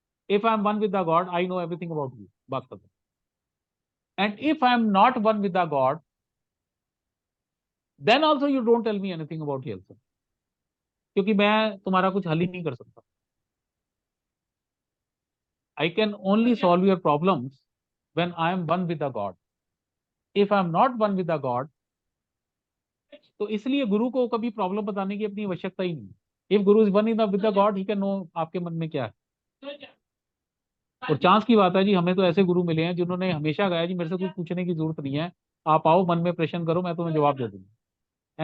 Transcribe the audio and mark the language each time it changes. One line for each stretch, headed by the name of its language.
English: If I am one with the God, I know everything about you, बात खत्म। And if I am not one with the God, then also you don't tell me anything about yourself,
Hindi: क्योंकि मैं तुम्हारा कुछ हल ही नहीं कर सकता।
English: I can only solve your problems when I am one with the God. If I am not one with the God,
Hindi: तो इसलिए गुरु को कभी प्रॉब्लम बताने की अपनी आवश्यकता ही नहीं।
English: if guru is one in with the God, he can know
Hindi: आपके मन में क्या है। और चांस की बात है जी, हमें तो ऐसे गुरु मिले हैं जिन्होंने हमेशा कहा जी मेरे से कुछ पूछने की जरूरत नहीं है, आप आओ मन में प्रश्न करो, मैं तुम्हें जवाब दे दूंगा।